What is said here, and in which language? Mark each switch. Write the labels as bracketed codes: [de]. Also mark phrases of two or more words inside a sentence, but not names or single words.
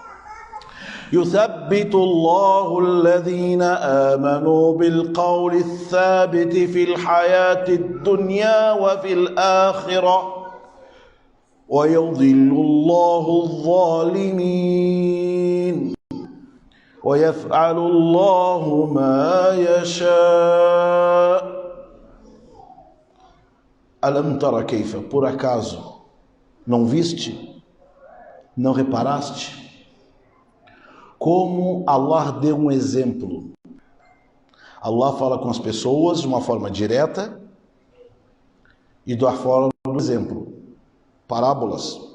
[ar] يثبت الله الذين آمنوا بالقول الثابت في الحياة الدنيا وفي الآخرة ويضل الله الظالمين ويفعل الله ما يشاء. ألم تر كيف, [pt] por acaso não viste, não reparaste como Allah deu um exemplo? Allah fala com as pessoas de uma forma direta e da forma do exemplo, parábolas.